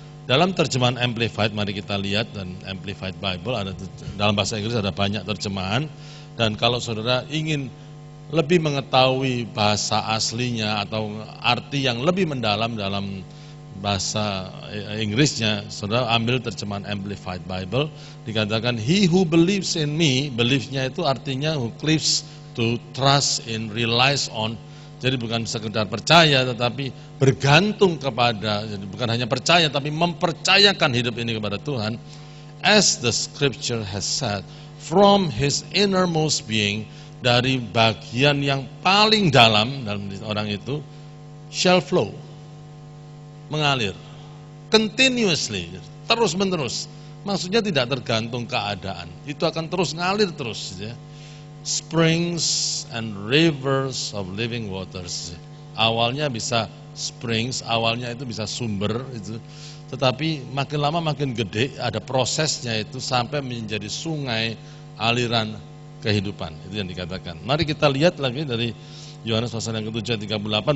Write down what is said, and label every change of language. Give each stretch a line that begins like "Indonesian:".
Indonesian: Dalam terjemahan Amplified, mari kita lihat, dan Amplified Bible ada dalam bahasa Inggris, ada banyak terjemahan. Dan kalau saudara ingin lebih mengetahui bahasa aslinya atau arti yang lebih mendalam dalam bahasa Inggrisnya, saudara ambil terjemahan Amplified Bible. Dikatakan,
English: he who believes in me,
Indonesian: believe-nya itu artinya
English: who cleaves to trust in, relies on.
Indonesian: Jadi bukan sekedar percaya, tetapi bergantung kepada, jadi bukan hanya percaya, tapi mempercayakan hidup ini kepada Tuhan.
English: As the scripture has said, from his innermost being,
Indonesian: dari bagian yang paling dalam orang itu,
English: shall flow,
Indonesian: mengalir,
English: continuously,
Indonesian: terus menerus. Maksudnya tidak tergantung keadaan, itu akan terus ngalir terus, ya.
English: Springs and rivers of living waters.
Indonesian: Awalnya bisa springs, awalnya itu bisa sumber itu, tetapi makin lama makin gede, ada prosesnya itu sampai menjadi sungai, aliran kehidupan. Itu yang dikatakan. Mari kita lihat lagi dari Yohanes pasal yang ke-7 ayat 38.